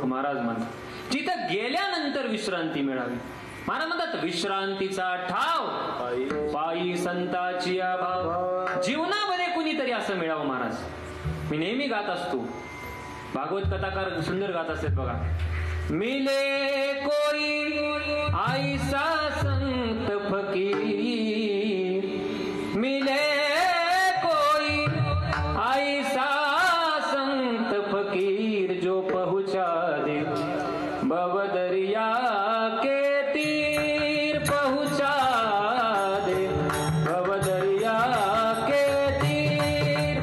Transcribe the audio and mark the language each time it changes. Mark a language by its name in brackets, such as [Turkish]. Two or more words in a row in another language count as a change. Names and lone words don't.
[Marathi] महाराज म्हणतात जिथं गेल्यानंतर विश्रांती मिळावी. महाराज म्हणतात विश्रांतीचा ठाव पायी संताची अभाव. जीवनामध्ये कुणीतरी असं मिळावं. महाराज मी नेहमी गात असतो, भागवत कथाकार सुंदर गात असतात बघा. [Hindi] मिले कोई ऐसा संत फकीर, मिले कोई ऐसा संत फकीर जो पहुंचा दे भवदरिया के तीर, पहुंचा दे भवदरिया के तीर.